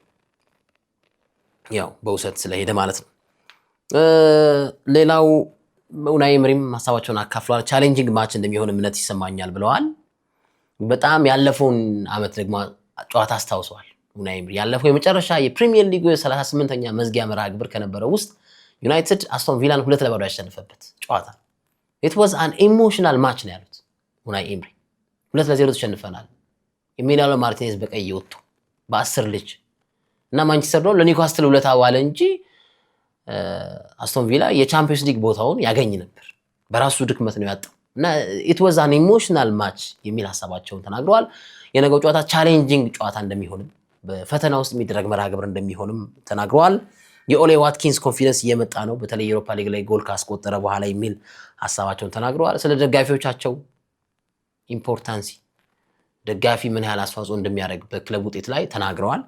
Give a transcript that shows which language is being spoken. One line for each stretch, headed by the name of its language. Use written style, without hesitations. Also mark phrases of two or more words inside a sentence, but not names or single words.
Amharic: ያው በውሰት ስለሄደ ማለት ነው። ሌላው ኡናይ ኤምሪም ሐሳባቸውን አካፍሏል።
English: challenging match
Amharic: እንደሚሆን እምነት ይሰማኛል ብለዋል። በጣም ያለፈውን ዓመት ደግሞ ጨዋታ አስታውሰዋል ኡናይ ኤምሪ። ያለፈው የመጨረሻ የፕሪሚየር ሊጉ 38ኛ መዝጊያ መርሃ ግብር ከነበረው ውስጥ ዩናይትድ አስቶን ቪላን 2-0 ያሸነፈበት ጨዋታ
English: it was an emotional match
Amharic: ነው ያሉት ኡናይ ኤምሪ። 2-0 ተሸንፈናል። ኤሚሊያኖ ማርቲኔዝ በቀይ ወጥቶ በ10 ልጅ እና ማንቸስተር ነው ለኒውካስትል ውለታ ዋለ እንጂ አስቶን ቪላ የቻምፒየንስ ሊግ ቦታውን ያገኝ ነበር። በራሱ ድክመት ነው ያጣው እና
English: it was an emotional match
Amharic: የሚል ሐሳባቸውን ተናግረዋል። የነገው ጨዋታ ቻሌንጂንግ ጨዋታ እንደሚሆንም በፈተና ውስጥ የሚደረግ መርሃ ግብር እንደሚሆንም ተናግረዋል። የኦሌ ዋትኪንስ ኮንፊደንስ እየመጣ ነው በተለይ የዩሮፓ ሊግ ላይ ጎል ካስቆጠረ በኋላ የሚል ሐሳባቸውን ተናግረዋል። ስለ ደጋፊዎቻቸው ኢምፖርታንሲ ደጋፊ ምን ያህል አስተዋጽኦ እንደሚያደርግ በክለብ ውጤት ላይ ተናግረዋል።